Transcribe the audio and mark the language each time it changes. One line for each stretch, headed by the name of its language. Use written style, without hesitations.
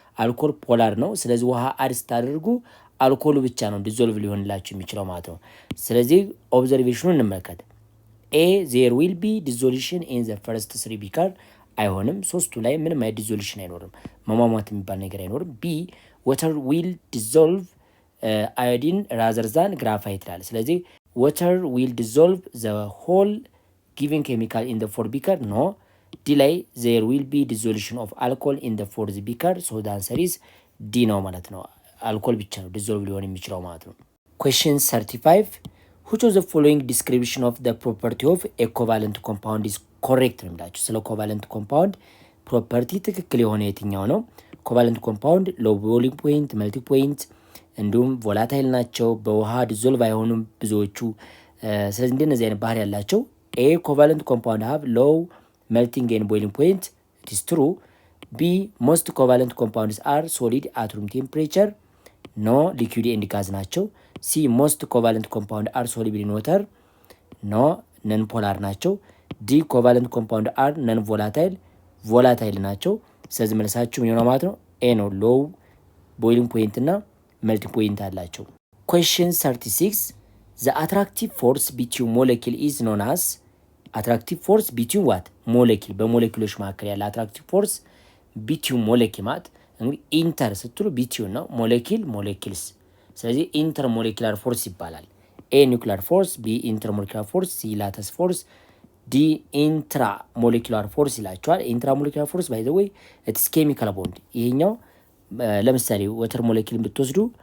Amharic: አልኮል ፖላር ነው። ስለዚህ ውሃ አድ ስታደርጉ አልኮሉ ብቻ ነው ዲዞልቭ ሊሆንላችሁ የሚችለው ማለት ነው። ስለዚህ ኦብዘርቬሽኑ እንመልከት።
English: A there will be dissolution in the first 3
Amharic: ቢካር አይሆንም። ሶስቱ ላይ ምንም አይነት ዲዞሉሽን አይኖርም፣ መሟሟት የሚባል ነገር አይኖርም።
English: B water will dissolve iodine rather than graphite
Amharic: ይላል። ስለዚህ
English: water will dissolve the whole given chemical in the 4
Amharic: ቢካር no.
English: D ላይ there will be dissolution of alcohol in the 4th ቢካር so the answer is D ነው ማለት ነው።
Amharic: አልኮል ብቻ ነው ዲዞልቭ ሊሆን የሚችለው ማለት ነው።
English: question 35 which of the following description of the property of a covalent compound is correct ነው የሚላችሁ።
Amharic: ስለ ኮቫለንት ኮምፓውንድ ፕሮፐርቲ ትክክል የሆነ የትኛው ነው? ኮቫለንት ኮምፓውንድ ሎው ቦይሊንግ ፖይንት፣ መልቲ ፖይንት እንዲሁም ቮላታይል ናቸው። በውሃ ዲዞልቭ አይሆኑም ብዙዎቹ። ስለዚህ እንደነዚህ አይነት ባህሪ ያላቸው ኤ ኮቫለንት ኮምፓውንድ
English: ሃቭ ሎው melting and boiling point, it is true. B most covalent compounds are solid at room temperature, no liquid and gas ናቸው። C most covalent compound are soluble in water, no non polar ናቸው። D covalent compound are non volatile ናቸው።
Amharic: ስለዚህ መልሳችሁ ምን ይሆናል ማለት ነው? ኤ ነው።
English: low boiling point
Amharic: እና melting point አላቸው። question 36 the attractive force between molecule is known as አትራክቲቭ ፎርስ ቢትዊን ዋት ሞለኪል፣ በሞለኪሎች መካከል ያለ አትራክቲቭ ፎርስ ቢትዊን ሞለኪል ማለት እንግዲህ ኢንተር ስትሉ ቢትዊን ነው፣ ሞለኪል ሞለኪልስ። ስለዚህ ኢንተር ሞለኪላር ፎርስ ይባላል። ኤ ኒውክሊር ፎርስ፣ ቢ ኢንተር ሞለኪላር ፎርስ፣ ሲ ላተስ ፎርስ፣ ዲ ኢንትራ ሞለኪላር ፎርስ ይላቸዋል። ኢንትራ ሞለኪላር ፎርስ
English: ባይ ዘ ወይ ኢትስ ኬሚካል ቦንድ።
Amharic: ይሄኛው ለምሳሌ ወተር ሞለኪል ብትወስዱ